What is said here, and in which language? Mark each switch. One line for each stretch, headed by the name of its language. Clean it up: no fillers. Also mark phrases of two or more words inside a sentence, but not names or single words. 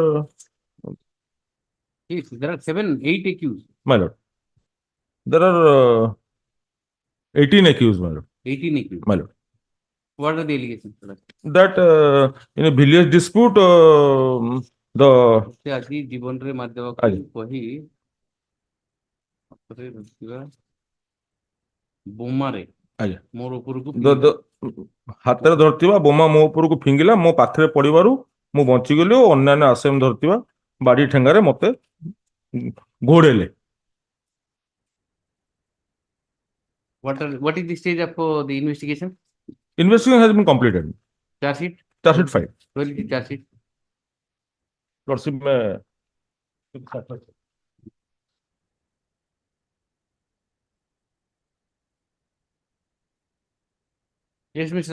English: Yes, there are 8 accused. my lord, there are 18 accused, my lord. 18 accused. my lord. What are the allegations? That in a village dispute, the
Odia: ସେ ଆଜି ଜୀବନରେ ମାରିଦେବାକୁ ଆଜ୍ଞା। କହି ହାତରେ ରଖିଥିବା ବୋମାରେ ଆଜ୍ଞା। ମୋର ଉପରକୁ ହାତରେ ଧରିଥିବା ବୋମା ମୋ ଉପରକୁ ଫିଙ୍ଗିଲା, ମୋ ପାଖରେ ପଡିବାରୁ ମୁଁ ବଞ୍ଚିଗଲି ଓ ଅନ୍ୟାନ୍ୟ ଆସାମୀ ଧରିଥିବା ବାଡି ଠେଙ୍ଗାରେ ମତେ ଘୋଡେଇଲେ।
English: What is the stage of the investigation? Investigation has been completed. Charge sheet? Charge sheet filed. Where is the charge sheet?
Hindi: Lordship में
English: Yes, Mr.